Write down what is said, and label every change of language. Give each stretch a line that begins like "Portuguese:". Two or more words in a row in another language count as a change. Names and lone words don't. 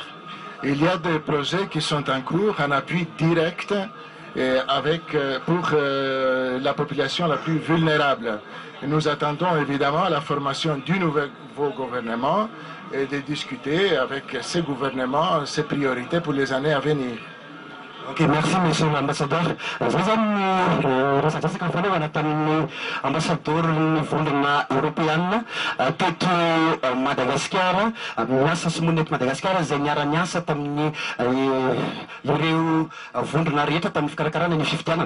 French: Il y a des projets qui sont en cours en appui direct pour la population la plus vulnérable. Et nous attendons évidemment la formation du nouveau gouvernement et de discuter avec ces gouvernements ses priorités pour les années à venir. Ok, merci monsieur l'ambassadeur.
Malagasy: Resakasaka fahalavana tamin'ny ambassadeur ny vondrona européenne teto Madagascar, miasa sy monety Madagascar izay niara niasa tamin'ny ireo vondrona rehetra tamin'ny fikarakarana ny fifidianana.